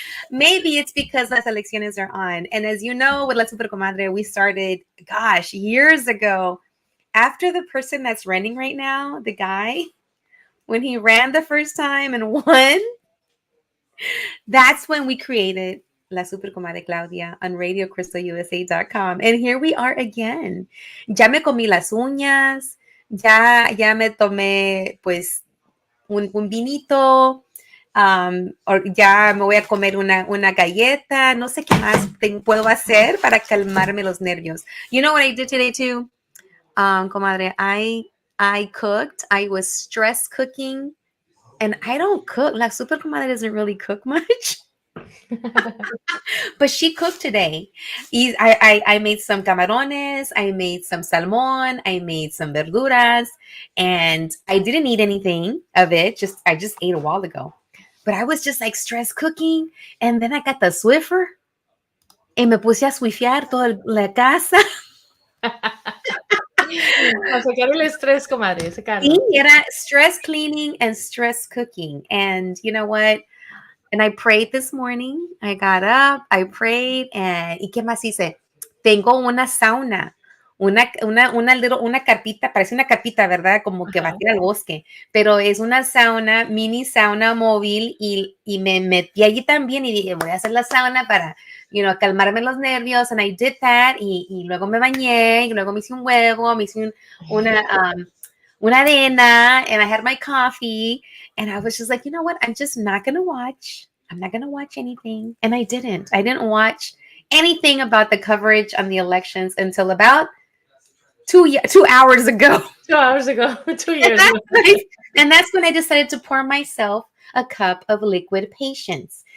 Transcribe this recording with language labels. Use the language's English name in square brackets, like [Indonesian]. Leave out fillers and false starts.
[English] Maybe it's because [Spanish] las elecciones [English] are on. And as you know, with La Super Comadre, we started, years ago. After the person that's running right now, the guy, when he ran the first time and won, that's when we created La Super Comadre Claudia on RadioCrystalUSA.com. And here we are again. [Spanish] Ya me comí las uñas, ya me tomé pues un vinito, ya me voy a comer una galleta, no sé qué más puedo hacer para calmarme los nervios. [English] You know what I did today too? Comadre, I cooked. I was stress cooking, and I don't cook. La Super Comadre doesn't really cook much, but she cooked today. I made some camarones. I made some salmon. I made some verduras, and I didn't eat anything of it. I just ate a while ago, but I was just like stress cooking, and then I got the Swiffer, and [Spanish] me puse a swifear toda la casa. A sacar el estrés, comadre, sacarlo. Sí, era [English] stress cleaning and stress cooking. And you know what? And I prayed this morning. I got up, I prayed, and [Spanish] ¿y qué más hice? Tengo una sauna, una carpita, parece una carpita, ¿verdad? Como que va a ir al bosque, pero es una sauna, mini sauna móvil, y me metí allí también y dije, voy a hacer la sauna para, calmarme los nervios, [English] and I did that, [Spanish] y luego me bañé, y luego me hice un huevo, me hice una avena, [English] and I had my coffee, and I was just like, you know what? I'm just not going to watch. I'm not going to watch anything. And I didn't watch anything about the coverage on the elections until about 2 hours ago. 2 hours ago, 2 years ago. And that's when I decided to pour myself a cup of liquid patience.